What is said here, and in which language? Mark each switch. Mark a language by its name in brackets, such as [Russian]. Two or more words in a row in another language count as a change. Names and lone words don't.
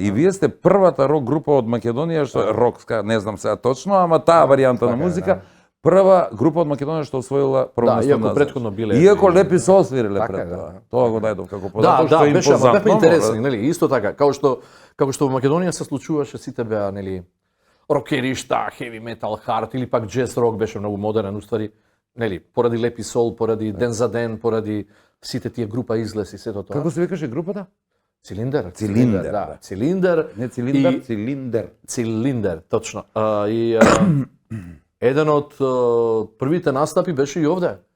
[Macedonian] И вие сте првата рок група од Македонија што е рокска, не знам сега точно, ама таа варијанта на музика. Прва група од Македонија што освоила прво Да, место иако на претходно биле- Иако лепи се освириле Така пред е, тоа. да. Тоа го најдов како Да, податок да, што е беше, ама импозантно. бевме интересни, нели? Исто така, како што во Македонија се случуваше, сите беа, нели, рокеришта, [English] heavy metal, [Macedonian] hard или пак jazz рок беше многу модерен уствари, нели, поради Лепи Сол, поради Ден за ден, поради сите тие група излез и сето тоа. Како се викаше групата? Цилиндер? Цилиндер, да. да. Цилиндер. Не цилиндер, и- цилиндер. Цилиндер, точно. Еден од првите настапи беше и овде.